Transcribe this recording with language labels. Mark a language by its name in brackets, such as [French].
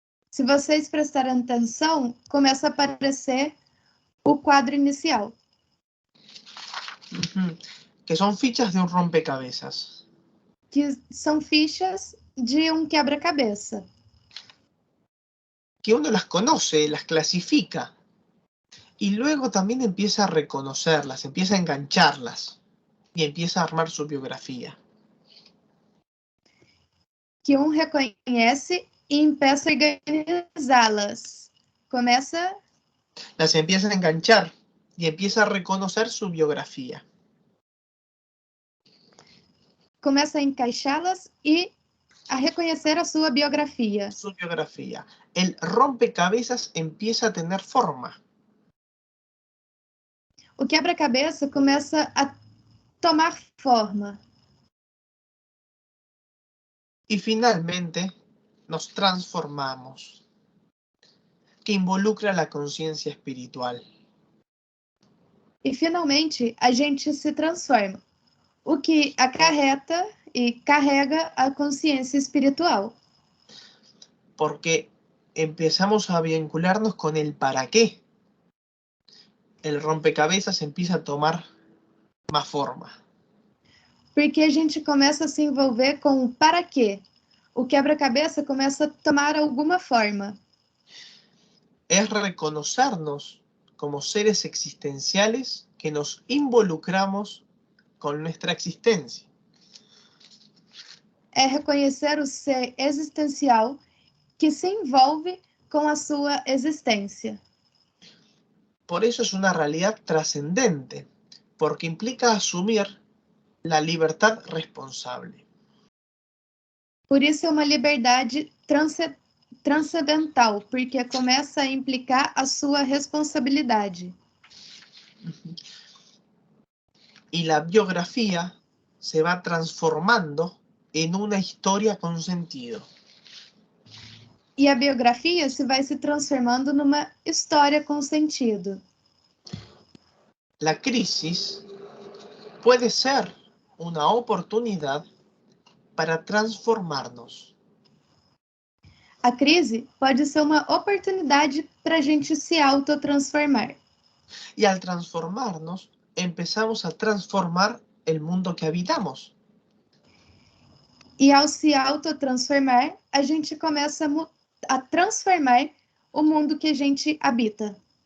[Portuguese] Se vocês prestarem atenção, começa a aparecer o quadro inicial. [Spanish] Que son fichas de un rompecabezas. [Portuguese] Que são fichas de quebra-cabeça. [Spanish] Que uno las conoce, las clasifica. Y luego también empieza a reconocerlas, empieza a engancharlas. Y empieza a armar su biografía. [Portuguese] Que reconhece e [Spanish] empieza [Portuguese] a organizá-las. [Spanish] Las empieza a enganchar y empieza a reconocer su biografía. [Portuguese] Começa a encaixá-las e a reconhecer a sua biografia. [Spanish] Su biografía. El rompecabezas empieza a tener forma. [Portuguese] O quebra-cabeça começa a tomar forma. [Spanish] Y finalmente nos transformamos, que involucra la conciencia espiritual. [Portuguese] E finalmente a gente se transforma, o que acarreta e carrega a consciência espiritual. [Spanish] Porque empezamos a vincularnos con el para qué. El rompecabezas empieza a tomar más forma. [Portuguese] Porque a gente começa a se envolver com o para quê. O quebra-cabeça começa a tomar alguma forma. [Spanish] Es reconocernos como seres existenciales que nos involucramos con nuestra existencia. [Portuguese] É reconhecer o ser existencial que se envolve com a sua existência. [Spanish] Por eso es una realidad trascendente, porque implica asumir la libertad responsable. [Portuguese] Por isso é uma liberdade transcendental, porque começa a implicar a sua responsabilidade. [Spanish] Y la biografía se va transformando en una historia con sentido. [Portuguese] E a biografia vai se transformando numa história com sentido. [Spanish] La crisis puede ser una oportunidad para transformarnos. [Portuguese] A crise pode ser uma oportunidade para a gente se autotransformar. [Spanish] Y al transformarnos, empezamos a transformar el mundo que habitamos. [Portuguese] E ao se autotransformar, a gente começa a transformar o mundo que a gente habita.